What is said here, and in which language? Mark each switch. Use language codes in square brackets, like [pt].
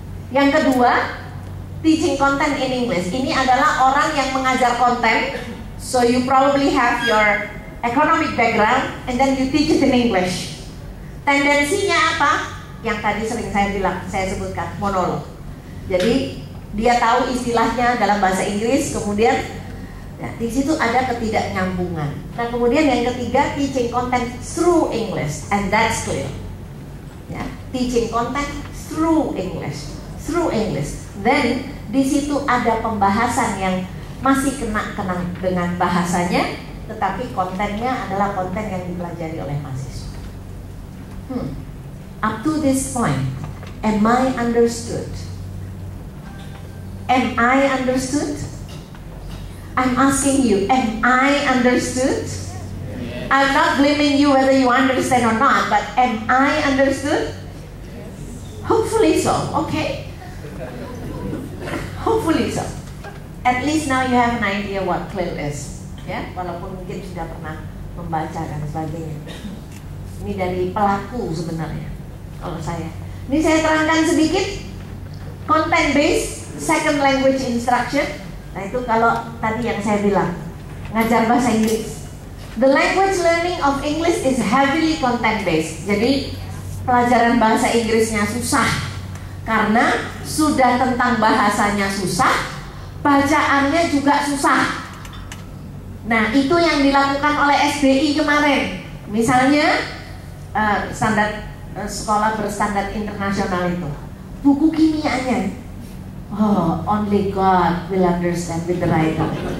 [id] Yang kedua, [en] teaching content in English. [id] Ini adalah orang yang mengajar konten, [en] so you probably have your economic background and then you teach it in English. [id] Tendensinya apa? Yang tadi sering saya sebutkan, monolog. Jadi dia tahu istilahnya dalam bahasa Inggris, kemudian ya, di situ ada ketidaknyambungan. Nah, kemudian yang ketiga, [en] teaching content through English, and that's clear. Ya, teaching content through English. [id] Then di situ ada pembahasan yang masih kena dengan bahasanya, tetapi kontennya adalah konten yang dipelajari oleh mahasiswa. [en] Up to this point, am I understood? Am I understood? I'm asking you, am I understood? I'm not blaming you whether you understand or not, but am I understood? Hopefully so, okay? Hopefully so. At least now you have an idea what CLIL is, ya, [id] walaupun mungkin sudah pernah membaca dan sebagainya. Ini dari pelaku sebenarnya, kalau saya. Ini saya terangkan sedikit. [en] Content based second language instruction. [id] Nah itu kalau tadi yang saya bilang, ngajar bahasa Inggris. [en] The language learning of English is heavily content based. [id] Jadi pelajaran bahasa Inggrisnya susah karena sudah tentang bahasanya susah, bacaannya juga susah. Nah itu yang dilakukan oleh SBI kemarin. Misalnya standar sekolah berstandar internasional itu, buku kimianya, oh, [en] only God will understand with the writer.